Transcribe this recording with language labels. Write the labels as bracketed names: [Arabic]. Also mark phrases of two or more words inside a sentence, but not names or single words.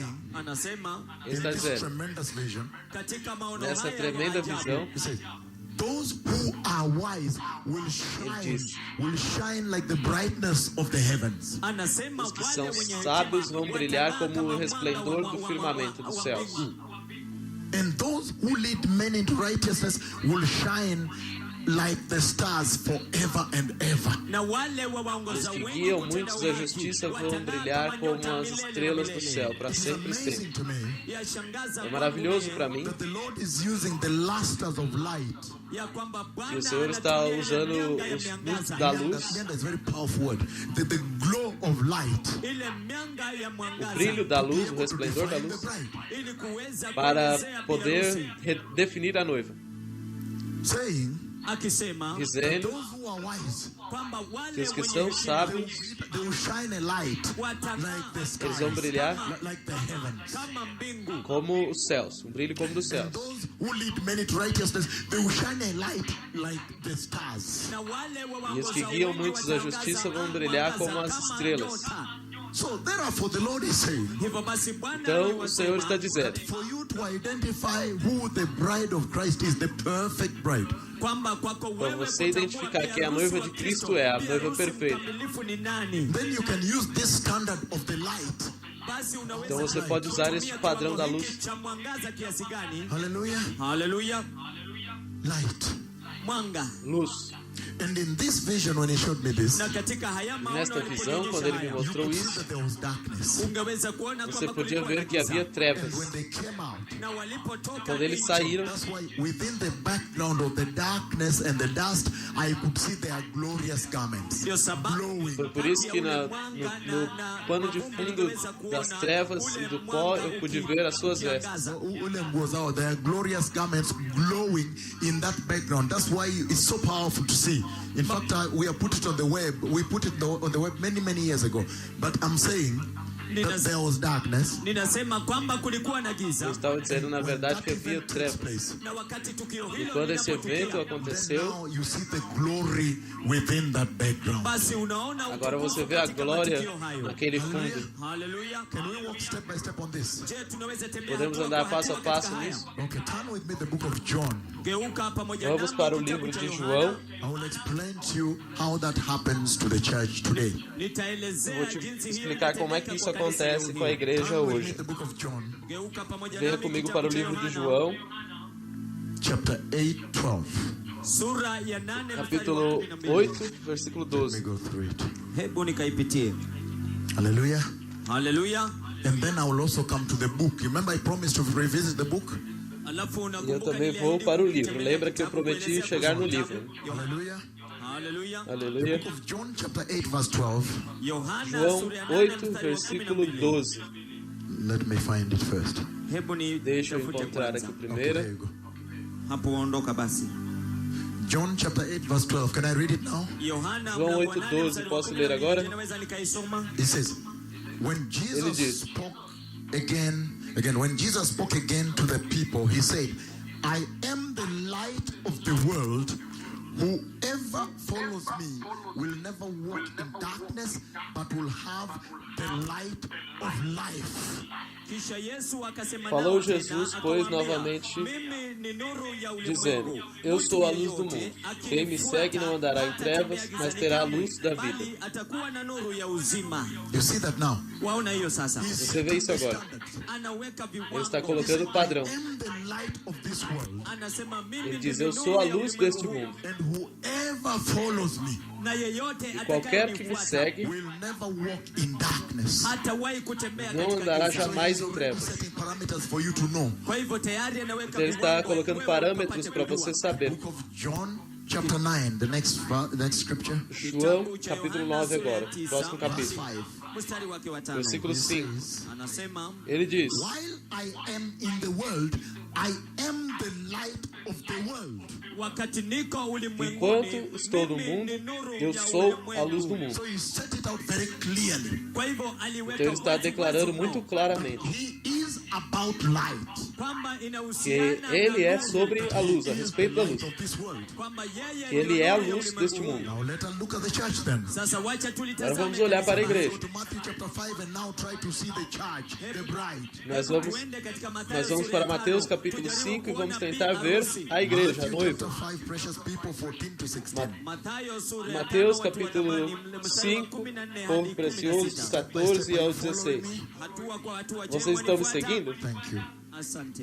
[Swahili] Anasema [English] In [Portuguese] Ele está [English] this [Portuguese] dizendo, [English] tremendous vision, [Swahili] katika maono [Portuguese] nessa [Swahili] haya ya [Portuguese] tremenda [Swahili] ajabu, [Portuguese] visão, [English] he says, those who are wise will shine like the brightness of the heavens. [Swahili] anasema [Portuguese] os que [Swahili] wale [Portuguese] são [Swahili] wenye hekima [Portuguese] sábios vão brilhar [Swahili] watang'aa [Portuguese] como [Swahili] kama [Portuguese] o [Swahili] mwanga [Portuguese] resplendor [Swahili] wa- [Portuguese] do [Swahili] wa- [Portuguese] firmamento [Swahili] wa- [Portuguese] dos [Swahili] wa [Portuguese] céus. [Swahili] mbingu. [English] And those who lead men into righteousness will shine like the stars forever and ever. [Swahili] na wale wawaongoza [Portuguese] Os que [Swahili] wengi [Portuguese] guiam [Swahili] kutenda [Portuguese] muitos da [Swahili] haki [Portuguese] justiça vão [Swahili] watang'aa [Portuguese] brilhar [Swahili] kama [Portuguese] como [Swahili] nyota [Portuguese] as [Swahili] milele na [Portuguese] estrelas do [Swahili] milele. [Portuguese] céu, para [English] It's [Portuguese] sempre e [English] amazing [Portuguese] sempre. [English] to me [Swahili] Yashangaza [Portuguese] É [Swahili] kwangu [Portuguese] maravilhoso [Swahili] mimi [Portuguese] para mim [English] that the Lord is using the lusters of light. [Swahili] ya kwamba Bwana [Portuguese] que o Senhor está [Swahili] anatumia ile [Portuguese] usando [Swahili] mianga ya [Portuguese] os [Swahili] miangaza. [Portuguese] luzes da luz, [English] Mianga is a very powerful word. The glow of light. [Swahili] Ile mianga ya [Portuguese] o [Swahili] mwangaza [Portuguese] brilho da [English] To be [Portuguese] luz, o [English] able to [Portuguese] resplendor da [English] define the [Portuguese] luz, [English] bride. [Swahili] ili kuweza [Portuguese] para [Swahili] kuelezea [Portuguese] poder [Swahili] biharusi. [Portuguese] definir a noiva, [English] Saying [Swahili] Akisema [Portuguese] dizendo [English] those who are wise, [Swahili] kwamba [Portuguese] que [Swahili] wale [Portuguese] os que [Swahili] wenye [Portuguese] são [Swahili] hekima [Portuguese] sábios, [English] they will shine a light like the [Swahili] watang'aa [English] skies, [Portuguese] eles vão brilhar [English] like the heavens. [Swahili] kama mbingu, [Portuguese] como os céus, um brilho como dos [English] And [Portuguese] céus. [English] those who lead many to righteousness, they will shine a light like the stars. [Swahili] na wale [Portuguese] E os que [Swahili] waongoza [Portuguese] guiam [Swahili] wengi [Portuguese] muitos da [Swahili] watangaza [Portuguese] justiça vão [Swahili] mwangaza [Portuguese] brilhar como [Swahili] kama [Portuguese] as estrelas. [Swahili] nyota. [English] So therefore the Lord is saying [Swahili] Hivyo basi Bwana [Portuguese] Então o Senhor [Swahili] aliwasema [Portuguese] está dizendo [English] for you to identify who the bride of Christ is, the perfect bride. [Swahili] kwamba kwako [Portuguese] Para [Swahili] wewe [Portuguese] você identificar [Swahili] kutambua [Portuguese] que a noiva de [Swahili] biharusi wa [Portuguese] Cristo é a noiva [Swahili] biharusi [Portuguese] perfeita. [Swahili] mkamilifu ni nani, [English] Then you can use this standard of the light. [Swahili] basi unaweza [Portuguese] Então você pode usar esse [Swahili] kutumia [Portuguese] padrão da [Swahili] kiwango [Portuguese] luz. [Swahili] hiki cha mwangaza kiasi gani? [English] Hallelujah. [Swahili] Haleluya, [English] Light. [Swahili] mwanga. [Portuguese] Luz. [English] And in this vision, when he showed me this, [Swahili] Na katika haya maono [Portuguese] Nesta visão, quando ele me [Swahili] haya, [English] you [Portuguese] mostrou [English] could see [Portuguese] isso, [English] that there was darkness. [Swahili] ungeweza kuona [Portuguese] você [Swahili] kwamba [Portuguese] podia [Swahili] kulikuwa na [Portuguese] ver que havia [Swahili] giza. [English] And [Portuguese] trevas. [English] when they came out, [Swahili] Na walipotoka [Portuguese] Quando eles [Swahili] nje, [Portuguese] saíram, [English] that's why within the background of the darkness and the dust, I could see their glorious garments [Swahili] ndio sababu [English] glowing. [Portuguese] foi por isso que no pano de fundo das trevas e do pó eu pude ver as suas vestes. [Swahili] Ule nguo zao, [English] their glorious garments glowing in that background. That's why it's so powerful to see. In fact, we have put it on the web. We put it on the web many years ago. But I'm saying that there was darkness. [Swahili] ninasema kwamba kulikuwa na [Portuguese] Eu [Swahili] giza, [Portuguese] estava dizendo, na verdade, [English] That [Portuguese] que havia [English] event takes [Portuguese] trevas. [English] place. [Swahili] na wakati tukio [Portuguese] E [Swahili] hilo [Portuguese] quando esse evento [Swahili] linapotukia, [English] Then [Portuguese] aconteceu, [English] now you see the glory within that background. [Swahili] basi unaona [Portuguese] agora [Swahili] utukufu [Portuguese] você vê a [Swahili] katika [Portuguese] glória [Swahili] matukio hayo. [Portuguese] naquele fundo. [Swahili] Haleluya. [English] Can we walk step by step on this? [Swahili] Je, tunaweza tembea [Portuguese] Podemos [Swahili] hatua [Portuguese] andar [Swahili] kwa [Portuguese] passo a [Swahili] hatua [Portuguese] passo [Swahili] katika haya? [Portuguese] nisso? [English] Okay, turn with me the book of John. [Swahili] Geuka pamoja [Portuguese] Vamos [Swahili] nami [Portuguese] para o [Swahili] kitabu [Portuguese] livro [Swahili] cha [Portuguese] de [Swahili] Yohana. [Portuguese] João. [English] I will explain to you how that happens to the church today. [Swahili] Nitaelezea [Portuguese] Vou te [Swahili] jinsi hili [Portuguese] explicar como é que [Swahili] linatendeka [Portuguese] isso [Swahili] kwa kanisa [Portuguese] acontece [Swahili] leo [Portuguese] com a [Swahili] hii. [Portuguese] igreja [English] Turn with me [Portuguese] hoje. [English] the book of John, [Swahili] Geuka pamoja [Portuguese] Venha [Swahili] nami [Portuguese] comigo [Swahili] kitabu [Portuguese] para o [Swahili] cha [Portuguese] livro de [Swahili] Yohana, [Portuguese] João, [English] chapter 8, 12. [Swahili] sura ya 8 mstari wa [Portuguese] capítulo [Swahili] 12. [Portuguese] 8, versículo [English] Let me [Portuguese] 12. [English] go through it. [Swahili] Hebu nikaipitie. [English] Hallelujah. [Swahili] Haleluya. [English] And then I will also come to the book. Remember, I promised to revisit the book. [Swahili] Alafu [Portuguese] E eu [Swahili] unakumbuka [Portuguese] também [Swahili] niliahidi [Portuguese] vou para o [Swahili] kukitembelea [Portuguese] livro. Lembra que eu [Swahili] kitabu [Portuguese] prometi [Swahili] kuelezea [Portuguese] chegar no [Swahili] kuhusu [Portuguese] livro. [Swahili] kitabu. Yohana. [English] Hallelujah. [Swahili] Haleluya. [English] The [Portuguese] Aleluia. [English] book of John, chapter 8, verse 12. [Swahili] Yohana [Portuguese] João [Swahili] sura ya 8 [Portuguese] 8, [Swahili] mstari wa [Portuguese] versículo [Swahili] 12. [Portuguese] 12. [English] Let me find it first. [Swahili] Hebu ni [Portuguese] Deixa eu [Swahili] tafute [Portuguese] encontrar [Swahili] kwanza. [Portuguese] aqui [English] Okay, [Portuguese] primeiro. [English] there you go. [Swahili] Hapo ondoka basi. [English] John chapter 8, verse 12. Can I read it now? [Swahili] Yohana [Portuguese] João [Swahili] mlango wa [Portuguese] 8, [Swahili] 8, [Portuguese] 12. [Swahili] mstari wa [Portuguese] Posso [Swahili] 12. [Portuguese] ler agora? [Swahili] Ninaweza nikaisoma. [English] It says, when [Portuguese] Ele [English] Jesus [Portuguese] diz. [English] spoke when Jesus spoke again to the people, he said, I am the light of the world. Whoever follows me will never walk in darkness, but will have the light of life. [Swahili] Kisha Yesu akasema [Portuguese] Falou [Swahili] nao tena, [Portuguese] Jesus, pois, [Swahili] akawaambia, [Portuguese] novamente, [Swahili] mimi ni nuru ya [Portuguese] dizendo, [Swahili] ulimwengu. [Portuguese] eu sou a [Swahili] Mtu [Portuguese] luz do [Swahili] yeyote [Portuguese] mundo. Quem me [Swahili] akinifuata [Portuguese] segue não andará em [Swahili] hatatembea [Portuguese] trevas, [Swahili] gizani [Portuguese] mas terá a [Swahili] kamwe, [Portuguese] luz da vida. [Swahili] bali atakuwa na nuru ya uzima. [English] You see that now? [Swahili] Waona hiyo sasa? [English] He's [Portuguese] Você vê isso [English] setting the [Portuguese] agora? [English] standards. [Swahili] Anaweka [Portuguese] Ele está [Swahili] viwango. [Portuguese] colocando o padrão. [English] I am the light of this world, [Swahili] Anasema mimi [Portuguese] Ele [Swahili] ni [Portuguese] diz, eu [Swahili] nuru [Portuguese] sou a [Swahili] ya [Portuguese] luz [Swahili] ulimwengu [Portuguese] deste [Swahili] huu, [Portuguese] mundo. [English] and whoever follows me [Swahili] na yeyote [Portuguese] Qualquer que me [Swahili] atakayenifuata [Portuguese] segue [English] will never walk in darkness. [Swahili] hatawahi kutembea [Portuguese] não [Swahili] katika [Portuguese] andará [Swahili] giza. [Portuguese] jamais em [English] He's [Portuguese] trevas. [English] setting parameters for you to know. [Swahili] Kwa hivyo tayari anaweka [Portuguese] Então ele está [Swahili] viwango, [Portuguese] colocando [Swahili] wewe [Portuguese] parâmetros [Swahili] upate [Portuguese] para [Swahili] kujua. [Portuguese] você saber. [English] Book of John, chapter 9, the next scripture. [Portuguese] João, [Swahili] Kitabu cha [Portuguese] capítulo [Swahili] Yohana, [Portuguese] 9 [Swahili] sura ya [Portuguese] agora, [Swahili] 9, [Portuguese] próximo [English] Verse [Portuguese] capítulo. [English] 5. [Swahili] mstari wake wa 5. [Portuguese] Versículo 5. [Swahili] Anasema [Portuguese] Ele diz, [English] While I am in the world, I am the light of the world. [Swahili] wakati niko ulimwenguni, [Portuguese] enquanto estou no [Swahili] mimi [Portuguese] mundo, [Swahili] ni nuru [Portuguese] eu [Swahili] ya [Portuguese] sou [Swahili] ulimwengu. [Portuguese] a luz do mundo. [English] So he set it out very clearly. [Swahili] Kwa hivyo aliweka [Portuguese] Então ele está [Swahili] wazi [Portuguese] declarando [Swahili] wazi [Portuguese] muito claramente [English] He is about light. [Swahili] kwamba [Portuguese] que [Swahili] inahusiana [Portuguese] ele [Swahili] na [Portuguese] é [Swahili] nuru, [Portuguese] sobre a luz, a [English] He is the [Portuguese] respeito da [English] light [Portuguese] luz. [English] of this world. [Swahili] kwamba yeye [Portuguese] Que ele é a [Swahili] nuru ya [Portuguese] luz [Swahili] ulimwengu [Portuguese] deste [Swahili] huu. [Portuguese] mundo. [English] Now let us look at the church then. [Swahili] Sasa wacha [Portuguese] Agora [Swahili] tulitazame [Portuguese] vamos olhar para a [Swahili] kanisa. [Portuguese] igreja. [English] Go to Matthew chapter 5 and now try to see the church, the bride. [Portuguese] Nós [Swahili] Hebu [Portuguese] vamos, [Swahili] tuende katika Mathayo [Portuguese] nós vamos [Swahili] sura ya [Portuguese] para Mateus [Swahili] 5, [Portuguese] capítulo [Swahili] tujaribu [Portuguese] 5 e vamos [Swahili] kuona [Portuguese] tentar [Swahili] bi [Portuguese] ver [Swahili] harusi. [Portuguese] a igreja, a [English] Matthew [Portuguese] noiva. [English] chapter 5, precious people, 14 to 16. [Swahili] Mathayo sura ya [Portuguese] Mateus [Swahili] 5, watu wa [Portuguese] capítulo [Swahili] zamani, mstari wa [Portuguese] 5, [Swahili] 14 [Portuguese] povo [Swahili] hadi [Portuguese] precioso, dos [Swahili] 16. [Portuguese] 14 ao 16. [Swahili] Hatua kwa hatua. Je, [Portuguese] Vocês estão me [Swahili] wanifuata? [Portuguese] seguindo? [English] Thank you. [Swahili] Asante.